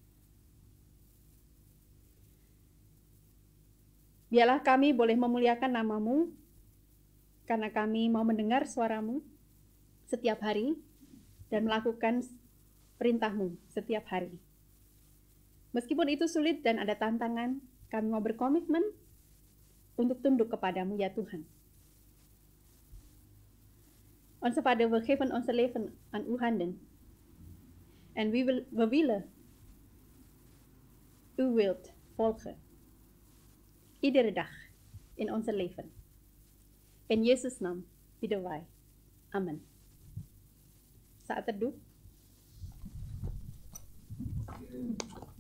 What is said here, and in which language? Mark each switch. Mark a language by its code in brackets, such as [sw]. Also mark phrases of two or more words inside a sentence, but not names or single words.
[id] Biarlah kami boleh memuliakan nama-Mu, karena kami mau mendengar suara-Mu setiap hari dan melakukan perintah-Mu setiap hari. Meskipun itu sulit dan ada tantangan, kami mau berkomitmen untuk tunduk kepadamu ya Tuhan. [nl] Onze Vader, we geven onze leven aan uw handen. En we willen uw wil volgen. Iedere dag in onze leven. In Jezus' naam bidden wij. [id] Amen. Saat teduh.